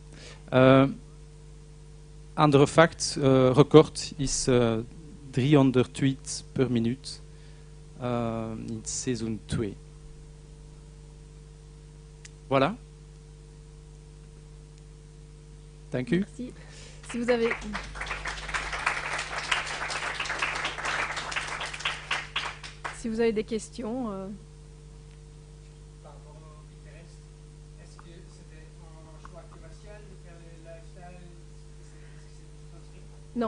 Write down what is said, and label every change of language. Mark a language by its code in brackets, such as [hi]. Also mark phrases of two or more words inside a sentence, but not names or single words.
[nl] Andere fact, record is 300 tweets per minuut in seizoen 2. Voilà. Dank u. [fr] Merci. Si vous avez... Si vous avez des questions... Non.